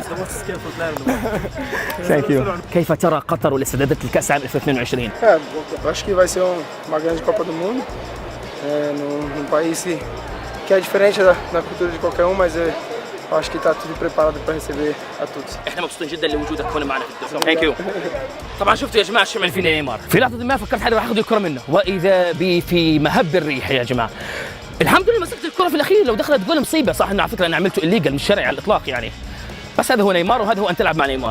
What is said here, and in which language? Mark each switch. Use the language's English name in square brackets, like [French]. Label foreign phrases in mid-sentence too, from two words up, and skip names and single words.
[English] Thank you. [Arabic] كيف ترى قطر والاستعدادات لكأس العالم 2022؟ [Portuguese] Acho que vai ser uma grande Copa do Mundo, num país que é diferente da cultura de qualquer um, mas eu acho que está tudo preparado para receber a todos. [Arabic] احنا مبسوطين جدا لوجودك هنا معنا في الدوري. [English] Thank you. [Arabic] طبعا شفتوا يا جماعه شو عمل فينا نيمار، في لحظه ما فكرت حدا راح ياخذ الكره منه، واذا بي في مهب الريح يا جماعه. الحمد لله مسكت الكره في الاخير، لو دخلت جول مصيبه. صح انه على فكره انا عملته الليجل مش شرعي على الاطلاق يعني، بس هذا هو نيمار وهذا هو ان تلعب مع نيمار.